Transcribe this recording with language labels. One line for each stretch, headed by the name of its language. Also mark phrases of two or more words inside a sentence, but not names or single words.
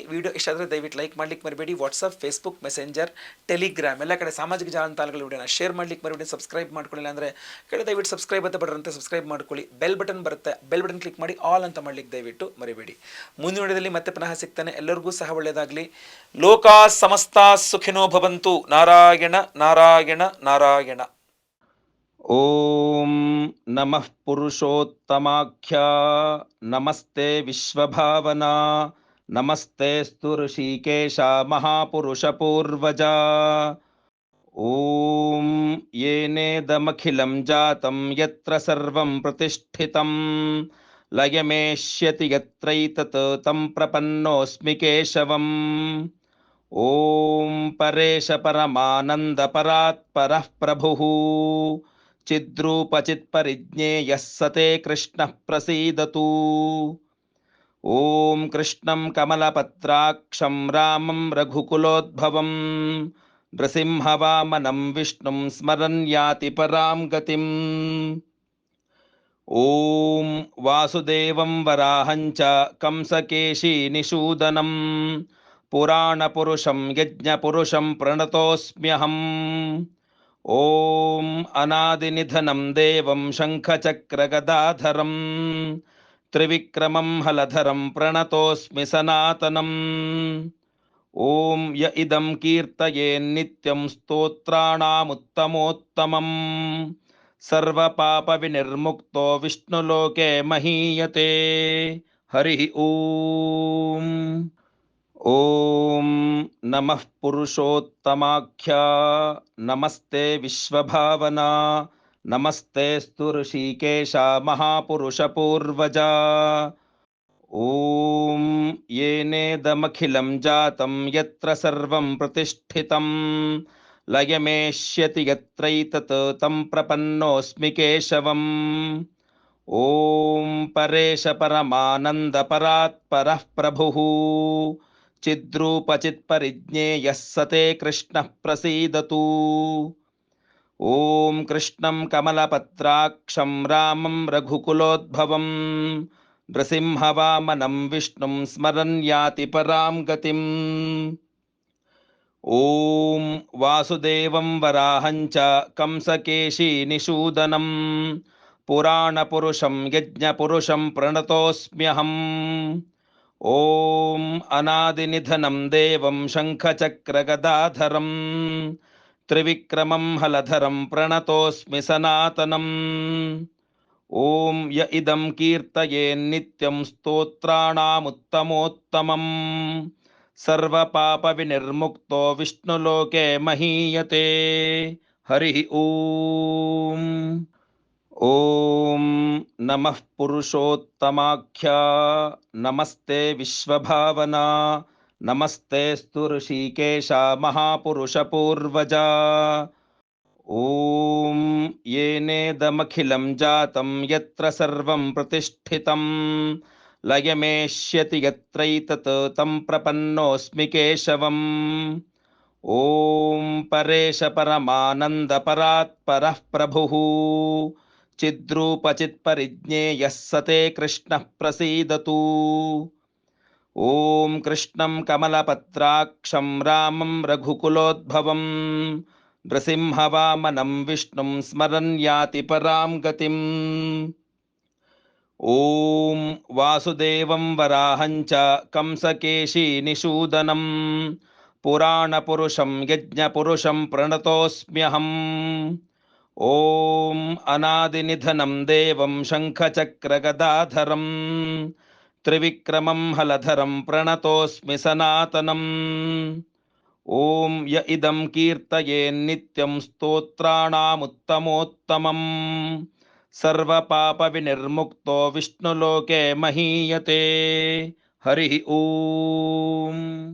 Kannada: ವಿಡಿಯೋ ಇಷ್ಟ ಆದರೆ ದಯವಿಟ್ಟು ಲೈಕ್ ಮಾಡ್ಲಿಕ್ಕೆ ಮರಿಬೇಡಿ. ವಾಟ್ಸಪ್, ಫೇಸ್ಬುಕ್, ಮೆಸೆಂಜರ್, ಟೆಲಿಗ್ರಾಮ್ ಎಲ್ಲ ಕಡೆ ಸಾಮಾಜಿಕ ಜಾಲತಾಣಗಳ ವಿಡಿಯೋನ ಶೇರ್ ಮಾಡ್ಲಿಕ್ಕೆ ಮರಿಬೇಡಿ. ಸಬ್ಸ್ಕ್ರೈಬ್ ಮಾಡ್ಕೊಳ್ಳಿಲ್ಲ ಅಂದರೆ ಕಡೆ ದಯವಿಟ್ಟು ಸಬ್ಸ್ಕ್ರೈಬ್ ಅಂತ ಬಟ್ಟರಂತೆ ಸಬ್ಸ್ಕ್ರೈಬ್ ಮಾಡ್ಕೊಳ್ಳಿ. ಬೆಲ್ ಬಟನ್ ಬರುತ್ತೆ, ಬೆಲ್ ಬಟನ್ ಕ್ಲಿಕ್ ಮಾಡಿ ಆಲ್ ಅಂತ ಮಾಡ್ಲಿಕ್ಕೆ ದಯವಿಟ್ಟು ಮರಿಬೇಡಿ. ಮುಂದಿನ ವಿಡಿಯೋದಲ್ಲಿ ಮತ್ತೆ ಪುನಃ ಸಿಗ್ತಾನೆ. ಎಲ್ಲರಿಗೂ ಸಹ ಒಳ್ಳೆಯದಾಗಲಿ.
Sanskrit: ಲೋಕಾ ಸಮಸ್ತ ಸುಖಿನೋ ಭವಂತು.
Kannada: ನಾರಾಯಣ ನಾರಾಯಣ ನಾರಾಯಣ.
Sanskrit: ಓಂ ನಮಃ ಪುರುಷೋತ್ತಮಾಖ್ಯ ನಮಸ್ತೆ ವಿಶ್ವಭಾವನಾ ನಮಸ್ತೆ ಸ್ತು ಋಷಿಕೇಶ ಮಹಾಪುರುಷ ಪೂರ್ವಜ. ಓಂ ಯೇನೇದಮಖಿಲಂ ಜಾತಂ ಯತ್ರ ಸರ್ವಂ ಪ್ರತಿಷ್ಠಿತಂ ಲಯಮೇಷ್ಯತಿ ಯತ್ರೈತತ್ ತಂ ಪ್ರಪನ್ನೋಸ್ಮಿ ಕೇಶವಂ. ಓಂ ಪರೇಶ ಪರಮಾನಂದ ಪರಾತ್ಪರಃ ಪ್ರಭುಃ ಚಿದ್ರೂಪಚಿತ್ಪರಿಜ್ಞೇಯಃ ಸತೆ ಕೃಷ್ಣಃ ಪ್ರಸೀದತು. ಓಂ ಕೃಷ್ಣಂ ಕಮಲಪತ್ರಾಕ್ಷಂ ರಾಮಂ ರಘುಕುಲೋದ್ಭವಂ ನೃಸಿಂಹವಾಮನಂ ವಿಷ್ಣುಂ ಸ್ಮರನ್ ಯಾತಿ ಪರಾಂ ಗತಿಂ. ಓಂ ವಾಸುದೇವಂ ವರಾಹಂಚ ಕಂಸಕೇಶಿ ನಿಷೂದನಂ ಪುರಾಣಪುರುಷಂ ಯಜ್ಞಪುರುಷಂ ಪ್ರಣತೋಸ್ಮ್ಯಹಂ. ಓಂ ಅನಾದಿನಿಧನಂ ದೇವಂ ಶಂಖಚಕ್ರಗದಾಧರಂ ತ್ರಿವಿಕ್ರಮಂ ಹಲಧರಂ ಪ್ರಣತೋಸ್ಮಿ ಸನಾತನಂ. ಓಂ ಯ ಇದಂ ಕೀರ್ತಯೇನ್ನಿತ್ಯಂ ಸ್ತೋತ್ರಾಣಾಮುತ್ತಮೋತ್ತಮಂ ಸರ್ವಪಾಪ ವಿನಿರ್ಮುಕ್ತೋ ವಿಷ್ಣುಲೋಕೆ ಮಹೀಯತೆ. ಹರಿ ಓಂ. ಓಂ ನಮಃ ಪುರುಷೋತ್ತಮಾಖ್ಯ ನಮಸ್ತೆ ವಿಶ್ವಭಾವನಾ ನಮಸ್ತೆ ಸ್ತು ಋಷಿಕೇಶ ಮಹಾಪುರುಷ ಪೂರ್ವಜ. ಓಂ ಯೇನೇದಮಖಿಲಂ ಜಾತಂ ಯತ್ರ ಸರ್ವಂ ಪ್ರತಿಷ್ಠಿತಂ ಲಯಮೇಷ್ಯತಿ ಯತ್ರೈತತ್ ತಂ ಪ್ರಪನ್ನೋಸ್ಮಿ ಕೇಶವಂ. ಓಂ ಪರೇಶ ಪರಮಾನಂದ ಪರಾತ್ಪರಃ ಪ್ರಭುಃ ಚಿದ್ರೂಪಚಿತ್ಪರಿಜ್ಞೇಯಃ ಸತೆ ಕೃಷ್ಣಃ ಪ್ರಸೀದತು. ಓಂ ಕೃಷ್ಣಂ ಕಮಲಪತ್ರಾಕ್ಷಂ ರಾಮಂ ರಘುಕುಲೋದ್ಭವಂ ನೃಸಿಂಹವಾಮನಂ ವಿಷ್ಣುಂ ಸ್ಮರನ್ ಯಾತಿ ಪರಾಂ ಗತಿಂ. ಓಂ ವಾಸುದೇವಂ ವರಾಹಂಚ ಕಂಸಕೇಶಿ ನಿಷೂದನಂ ಪುರಾಣಪುರುಷಂ ಯಜ್ಞಪುರುಷಂ ಪ್ರಣತೋಸ್ಮ್ಯಹಂ. ಓಂ ಅನಾದಿನಿಧನಂ ದೇವಂ ಶಂಖಚಕ್ರಗದಾಧರಂ ತ್ರಿವಿಕ್ರಮಂ ಹಲಧರಂ ಪ್ರಣತೋಸ್ಮಿ ಸನಾತನಂ. ಓಂ ಯ ಇದಂ ಕೀರ್ತಯೇನ್ನಿತ್ಯಂ ಸ್ತೋತ್ರಾಣಾಮುತ್ತಮೋತ್ತಮಂ ಸರ್ವಪಾಪ ವಿನಿರ್ಮುಕ್ತೋ ವಿಷ್ಣುಲೋಕೆ ಮಹೀಯತೆ. ಹರಿ ಓಂ. ಓಂ ನಮಃ ಪುರುಷೋತ್ತಮಾಖ್ಯ ನಮಸ್ತೆ ವಿಶ್ವಭಾವನಾ ನಮಸ್ತೆ ಸ್ತು ಋಷಿಕೇಶ ಮಹಾಪುರುಷ ಪೂರ್ವಜ. ಓಂ ಯೇನೇದಮಖಿಲಂ ಜಾತಂ ಯತ್ರ ಸರ್ವಂ ಪ್ರತಿಷ್ಠಿತಂ ಲಯಮೇಷ್ಯತಿ ಯತ್ರೈತತ್ ತಂ ಪ್ರಪನ್ನೋಸ್ಮಿ ಕೇಶವಂ. ಓಂ ಪರೇಶ ಪರಮಾನಂದ ಪರಾತ್ಪರಃ ಪ್ರಭುಃ ಚಿದ್ರೂಪಚಿತ್ಪರಿಜ್ಞೇಯಃ ಸತೆ ಕೃಷ್ಣಃ ಪ್ರಸೀದತು. ಓಂ ಕೃಷ್ಣಂ ಕಮಲಪತ್ರಾಕ್ಷಂ ರಾಮಂ ರಘುಕುಲೋದ್ಭವಂ ನೃಸಿಂಹವಾಮನಂ ವಿಷ್ಣುಂ ಸ್ಮರನ್ ಯಾತಿ ಪರಾಂ ಗತಿಂ. ಓಂ ವಾಸುದೇವಂ ವರಾಹಂಚ ಕಂಸಕೇಶಿ ನಿಷೂದನಂ ಪುರಾಣಪುರುಷಂ ಯಜ್ಞಪುರುಷಂ ಪ್ರಣತೋಸ್ಮ್ಯಹಂ. ಓಂ ಅನಾದಿನಿಧನಂ ದೇವಂ ಶಂಖಚಕ್ರಗದಾಧರಂ ತ್ರಿವಿಕ್ರಮಂ ಹಲಧರಂ ಪ್ರಣತೋಸ್ಮಿ ಸನಾತನಂ. ಓಂ ಯ ಇದಂ ಕೀರ್ತಯೇನ್ನಿತ್ಯಂ ಸ್ತೋತ್ರಾಣಾಮುತ್ತಮೋತ್ತಮಂ सर्वपापविनिर्मुक्तो विष्णुलोके महीयते. हरि ओम्.